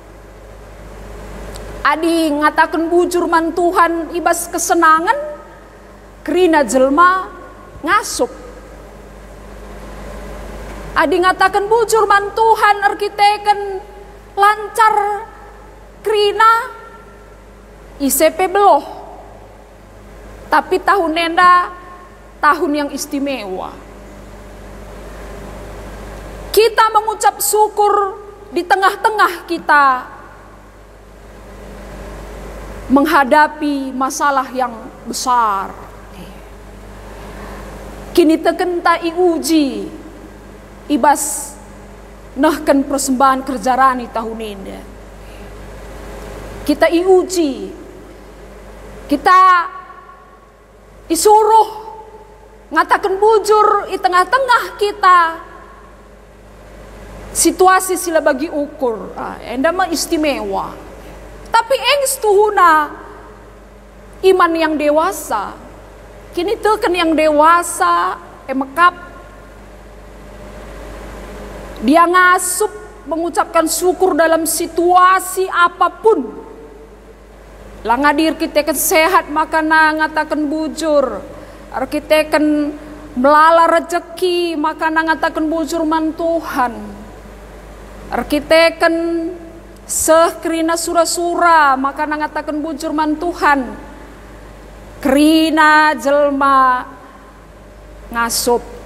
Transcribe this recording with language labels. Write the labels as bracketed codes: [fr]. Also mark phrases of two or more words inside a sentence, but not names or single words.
[btx] Adi ngatakan bujur man Tuhan ibas kesenangan kerina jelma ngasup. Adi ngatakan bujur man Tuhan arkiteken lancar kerina ICP beloh. [id] Tapi tahun enda tahun yang istimewa. Kita mengucap syukur di tengah-tengah kita menghadapi masalah yang besar. [btx] Kini tekenta iuji ibas nahkan persembahan kerja rani [id] tahun ini. [btx] Kita iuji, [id] kita disuruh [btx] ngatakan bujur di tengah-tengah kita situasi sila bagi ukur. Enda mah istimewa. Tapi engs tuhuna [id] iman yang dewasa. [btx] Kini teken [id] yang dewasa [btx] emekap. [id] Dia ngasup mengucapkan syukur dalam situasi apapun. [btx] Lah ngadir kita kan sehat maka ngatakan bujur. Kita kan melala rezeki maka ngatakan bujur man Tuhan. Kita kan kerina sura-sura maka ngatakan bujur man Tuhan. Kerina jelma ngasup.